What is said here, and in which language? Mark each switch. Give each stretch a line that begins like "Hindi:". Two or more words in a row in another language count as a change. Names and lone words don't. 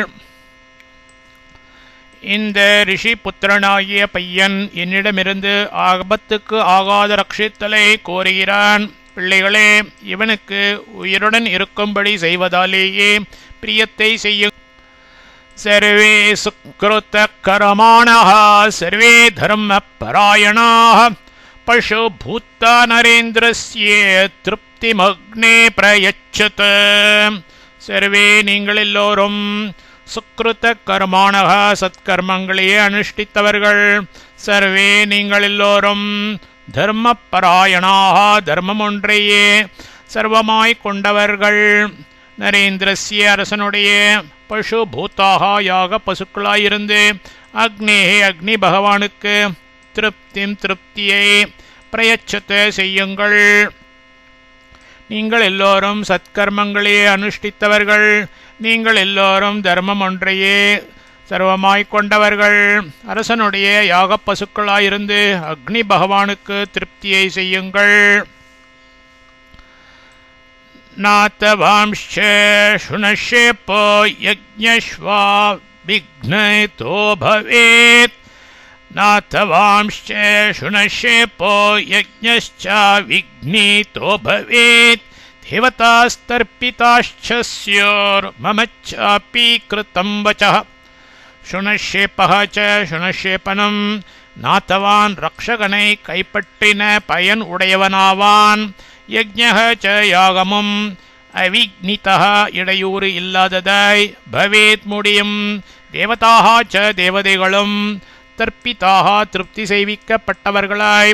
Tamil: இந்த ரிஷி புத்திரனாகிய பையன் என்னிடமிருந்து ஆபத்துக்கு ஆகாத ரட்சித்தலை கோருகிறான். பிள்ளைகளே இவனுக்கு உயிருடன் இருக்கும்படி செய்வதாலேயே பிரியத்தை செய்யும்.
Sanskrit: सर्वे सुकृतकर्माणः सर्वे धर्मपरायणाः पशुभूता नरेन्द्रस्य तृप्तिमग्ने प्रयच्छत सर्वे
Tamil: நீங்கள் எல்லோரும் சுக்ருத கர்மாணக சத்கர்மங்களையே அனுஷ்டித்தவர்கள் சர்வே நீங்கள் எல்லோரும் தர்மபராயணாக தர்மம் ஒன்றையே சர்வமாய் கொண்டவர்கள் நரேந்திரஸ்ய அரசனுடைய பசுபூத்தாக யாக பசுக்களாயிருந்து அக்னேஹே அக்னி பகவானுக்கு திருப்தியை பிரயச்சத்தை செய்யுங்கள் நீங்கள் எல்லோரும் சத்கர்மங்களையே அனுஷ்டித்தவர்கள் நீங்கள் எல்லோரும் தர்மம் ஒன்றையே சர்வமாய் கொண்டவர்கள் அரசனுடைய யாக பசுக்களாயிருந்து அக்னி பகவானுக்கு திருப்தியை செய்யுங்கள்
Sanskrit: नातवांश्च शुनशेपो यज्ञश्वा विघ्नतो भवेत् नातवांश्च शुनशेपो यज्ञश्च विघ्नितो भवेत् देवतास्तर्पिताश्च स्योर्मम चापि कृतं वचः शुनशेपः च शुनशेपनं नातवान् रक्षगणै
Tamil: கைப்பற்றின பயன் உடையவனாவான்
Sanskrit: यज्ञः च யாகமும் அவிக்னிதः இடையூறு
Tamil: இல்லாததாய் பவேத் முடியும்
Sanskrit: देवताः च
Tamil: தேவதைகளும் தர்ப்பிதாக திருப்தி செய்விக்கப்பட்டவர்களாய்